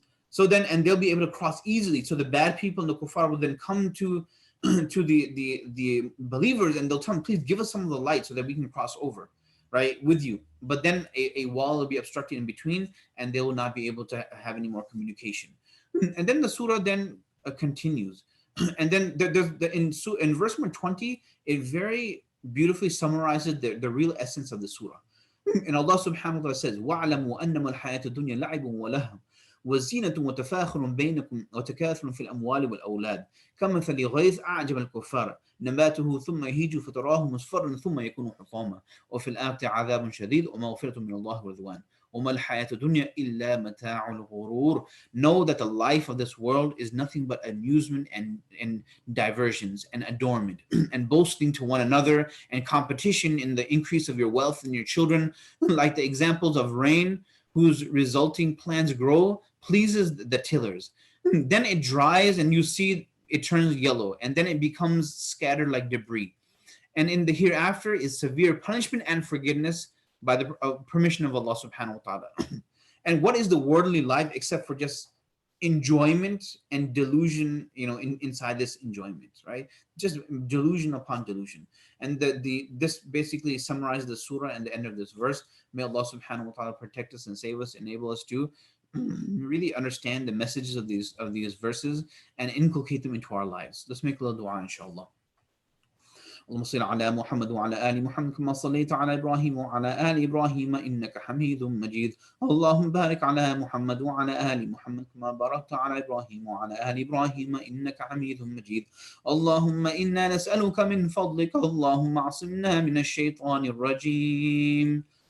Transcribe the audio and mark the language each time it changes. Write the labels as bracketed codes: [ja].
[en] So then, and they'll be able to cross easily. So the bad people and the kuffar will then come to the believers, and they'll tell them, please give us some of the light so that we can cross over, right, with you. But then a wall will be obstructed in between, and they will not be able to have any more communication. And then the surah then continues. And then in verse number 20, it very beautifully summarizes the real essence of the surah. And Allah subhanahu wa ta'ala says, [ar] وَاعْلَمُوا أَنَّمَا الْحَيَاةُ الدُّنْيَا لَعِبٌ وَلَهْوٌ وَزِينَةٌ وَتَفَاخُرٌ بَيْنَكُمْ وَتَكَاثُرٌ فِي الْأَمْوَالِ وَالْأَوْلَادِ كَمَثَلِ غَيْثٍ أَعْجَبَ الْكُفَّارَ نَبَاتُهُ ثُمَّ يَهِيجُ فَتَرَاهُ مُصْفَرًّا ثُمَّ يَكُونُ حُطَامًا وَفِي الْآخِرَةِ عَذَابٌ شَدِيدٌ وَمَغْفِرَةٌ مِنَ اللَّهِ وَرِضْوَانٌ وَمَا الْحَيَاةُ الدُّنْيَا إِلَّا مَتَاعُ الْغُرُورِ. [en] Know that the life of this world is nothing but amusement and diversions and adornment and boasting to one another and competition in the increase of your wealth and your children, like the examples of rain whose resulting plants grow pleases the tillers. Then it dries and you see it turns yellow, and then it becomes scattered like debris. And in the hereafter is severe punishment and forgiveness by the permission of Allah subhanahu wa ta'ala. And what is the worldly life except for just enjoyment and delusion, inside this enjoyment, right? Just delusion upon delusion. And this basically summarizes the surah and the end of this verse. May Allah subhanahu wa ta'ala protect us and save us, enable us to really understand the messages of these verses and inculcate them into our lives. Let's make a little dua, inshallah. [ar] اللهم صل على محمد وعلى آل محمد كما صليت على إبراهيم وعلى آل إبراهيم إنك حميد مجيد. اللهم بارك على محمد وعلى آل محمد كما باركت على إبراهيم وعلى آل إبراهيم إنك حميد مجيد. اللهم إنا نسألك من فضلك اللهم اعصمنا من الشيطان الرجيم.